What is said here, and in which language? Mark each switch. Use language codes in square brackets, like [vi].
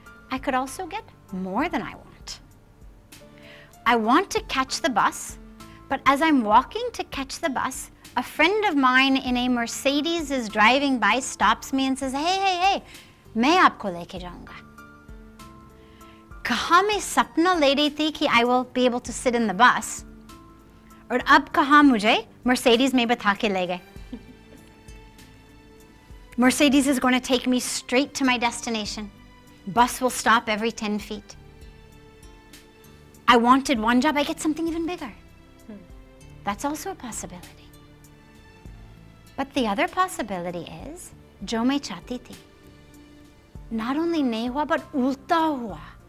[en] I could also get more than I want. I want to catch the bus, but as I'm walking to catch the bus, a friend of mine in a Mercedes is driving by, stops me and says, hey, [hi] मैं आपको लेके जाऊंगा. कहाँ मैं सपना ले रही थी कि [en] I will be able to sit in the bus, [hi] और अब कहाँ मुझे Mercedes में बैठा के ले गए. [en] Mercedes is going to take me straight to my destination. Bus will stop every 10 feet. I wanted one job, I get something even bigger. That's also a possibility. But the other possibility is, [hi] jo main chahti thi, [en] not only [hi] nahi hua, [en] but [hi] ulta hua.